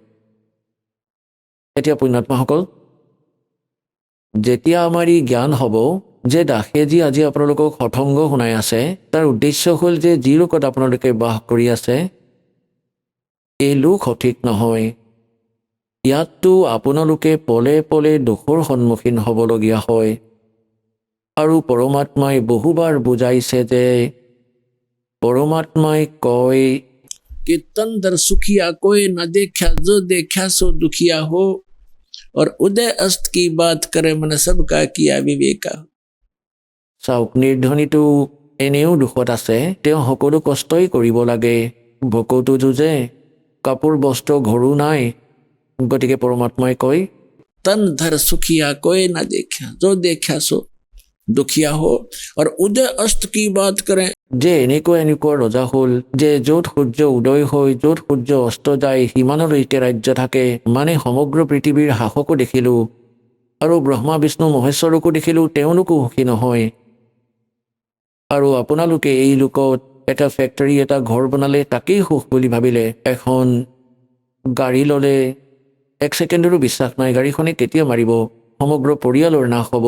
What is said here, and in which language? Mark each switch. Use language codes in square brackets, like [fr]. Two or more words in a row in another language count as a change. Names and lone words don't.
[as] এতিয়া পুণ্যাত্মাসকল, যেতিয়া আমাৰ ই জ্ঞান হ'ব যে দাসে যি আজি আপোনালোকক সৎসংগ শুনাই আছে, তাৰ উদ্দেশ্য হ'ল যে যি লোকত আপোনালোকে বাস কৰি আছে এই লোক সঠিক নহয়। ইয়াততো আপোনালোকে পলে পলে দুখৰ সন্মুখীন হ'বলগীয়া হয়। আৰু পৰমাত্মাই বহুবাৰ বুজাইছে যে পৰমাত্মাই কয় [hi] कि तन दर सुखिया कोई न देखा, जो देखा सो दुखिया हो, और उदय अस्त की बात करे मन सबका किया विवेका। [as] চাওক, নিৰ্ধনীটো এনেও দুখত আছে, তেওঁ সকলো কষ্টই কৰিব লাগে, ভোকতো যুঁজে, কাপোৰ বস্ত্ৰ ঘৰো নাই। গতিকে পৰমাত্মাই কয় [hi] तन धर सुखिया कोई न देखा, जो देखा सो दुखिया हो, और उदय अस्त की बात करें। [as] যে এনেকুৱা ৰজা হ'ল যে য'ত সূৰ্য উদয় হৈ য'ত সূৰ্য অস্ত যায় সিমানলৈকে ৰাজ্য থাকে, মানে সমগ্ৰ পৃথিৱীৰ শাসকো দেখিলোঁ আৰু ব্ৰহ্মা বিষ্ণু মহেশ্বৰকো দেখিলোঁ, তেওঁলোকো সুখী নহয়। আৰু আপোনালোকে এই লোকত এটা ফেক্টৰী, এটা ঘৰ বনালে তাকেই সুখ বুলি ভাবিলে, এখন গাড়ী ল'লে এক ছেকেণ্ডৰো বিশ্বাস নাই গাড়ীখনে কেতিয়া মাৰিব, সমগ্ৰ পৰিয়ালৰ নাশ হ'ব।